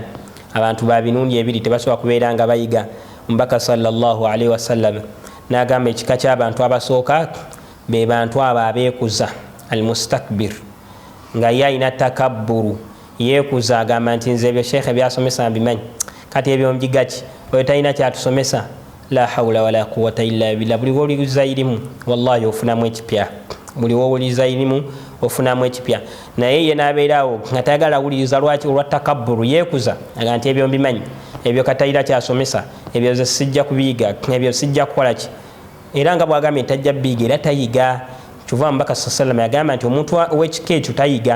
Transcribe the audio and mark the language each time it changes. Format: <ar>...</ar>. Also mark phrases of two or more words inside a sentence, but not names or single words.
<lg>Abantu ba mirundi ebiri tebasobola kubeera nga bayiga. Omubaka</lg> <ar>صلى الله عليه وسلم</ar> <lg>n'agamba ekika ky'abantu abasooka be bantu abo abeekuza, almustakbir, nga ye alina takabburu, yeekuza agamba nti nze ebyo sheekhe byasomesa mbimanyi, kati ebyo mbiga ki? Oyo talina kyatusomesa.</lg> <ar>لا حول ولا قوة إلا بالله.</ar> <lg>Buli wowuliriza irimu wallahi ofunamu ekipya, buli wowuliriza irimu ofunamu ekipya. Naye ye n'abeerawo nga tayagala awuliriza. Lwaki? Olwa takabburu, yeekuza aga nti ebyo mbimanyi, ebyo katalina kyasomesa, ebyo ze sijja kubiyiga, ebyo sijja kukola ki. Era nga bwagambye tajja biyiga era tayiga. Kyova omubaka sallallahu yagamba nti omuntu ow'ekika ekyo tayiga.</lg>